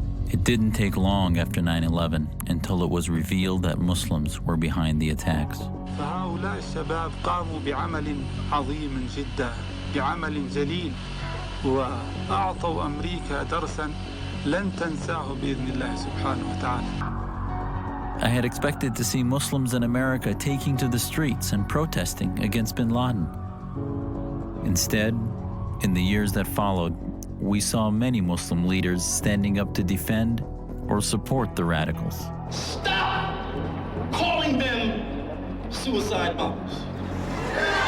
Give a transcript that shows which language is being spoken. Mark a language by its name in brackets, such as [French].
[English] It didn't take long after 9/11 until it was revealed that Muslims were behind the attacks. [Arabic] فهؤلاء الشباب قاموا بعمل عظيم جدا، بعمل جليل، وأعطوا أمريكا درسا لن تنساه بإذن الله سبحانه وتعالى. [English] I had expected to see Muslims in America taking to the streets and protesting against bin Laden. Instead, in the years that followed, we saw many Muslim leaders standing up to defend or support the radicals. Stop calling them suicide bombers.